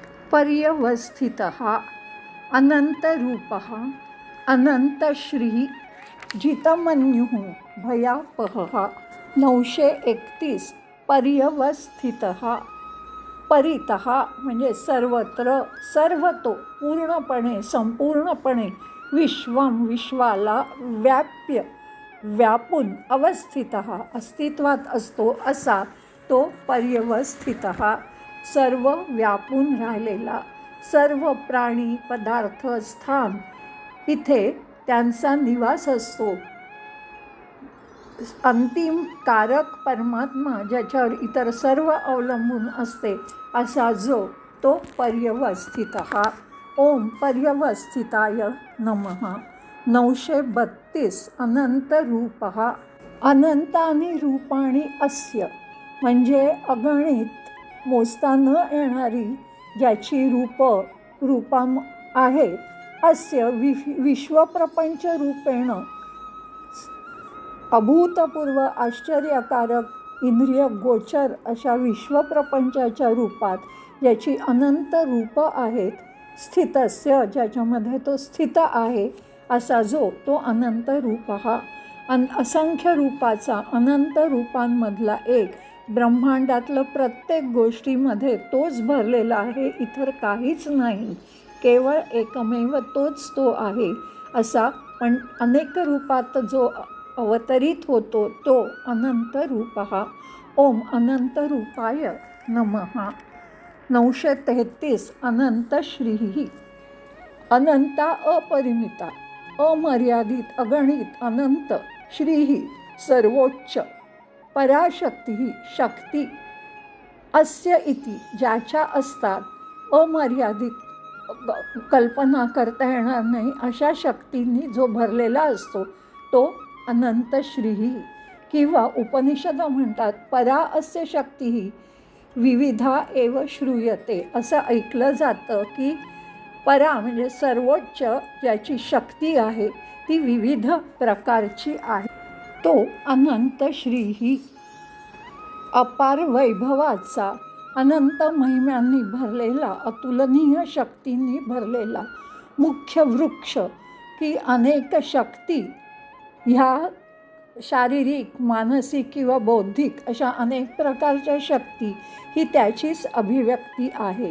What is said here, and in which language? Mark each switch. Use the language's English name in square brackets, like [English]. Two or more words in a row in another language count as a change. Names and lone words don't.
[Sanskrit] पर्यवस्थितः अनन्तरूपः अनन्तश्रीः जितमन्युः भयापहः 931 पर्यवस्थितः परितः [Marathi] म्हणजे सर्वत्र सर्वतो पूर्णपणे संपूर्णपणे विश्वम विश्वाला व्याप्य व्यापून अवस्थितः अस्तित्वात असतो असा तो पर्यवस्थितः सर्व व्यापून राहिलेला सर्व प्राणी पदार्थ स्थान इथे त्यांचा निवास असतो. अंतिम कारक परमात्मा ज्याच्यावर इतर सर्व अवलंबून असते असा जो तो पर्यवस्थितः. [Sanskrit] ओम पर्यवस्थिताय नमः. [Marathi] 932 अनंतरूपः [Sanskrit] अनंतानि रूपाणि अस्य [Marathi] म्हणजे अगणित मोजता न येणारी ज्याची रूपा आहेत. [Sanskrit] अस्य विश्वप्रपंच रूपेण [Marathi] अभूतपूर्व आश्चर्यकारक इंद्रिय गोचर अशा विश्वप्रपंचाच्या रूपात ज्याची अनंत रूप आहेत. स्थितस्य ज्याच्यामध्ये तो स्थित आहे असा जो तो अनंत रूपः असंख्य रूपाचा अनंत रूपांमधला एक ब्रह्मांडातलं प्रत्येक गोष्टीमध्ये तोच भरलेला आहे. इतर काहीच नाही. केवळ एकमेव तोच तो आहे असा. पण अनेक रूपात जो अवतरित होतो तो अनंत रूपः. [Sanskrit] ओम अनंत रूपाय नमः. [Marathi] 933 अनंत श्रीः अनंता अपरिमिता अमर्यादित अगणित अनंत श्रीः सर्वोच्च पराशक्ती [Sanskrit] शक्ती अस्य इति [Marathi] ज्याच्या असतात अमर्यादित कल्पना करता येणार नाही अशा शक्तींनी जो भरलेला असतो तो अनंत श्रीः. किंवा उपनिषद म्हणतात [Sanskrit] परा अस्य शक्ती विविधा एव श्रूयते. [Marathi] असं ऐकलं जातं की परा म्हणजे सर्वोच्च ज्याची शक्ती आहे ती विविध प्रकारची आहे. तो अनंत श्रीः अपार वैभवाचा अनंत महिम्यांनी भरलेला अतुलनीय शक्तींनी भरलेला मुख्य वृक्ष की अनेक शक्ती ह्या शारीरिक मानसिक किंवा बौद्धिक अशा अनेक प्रकारच्या शक्ती ही त्याचीच अभिव्यक्ती आहे.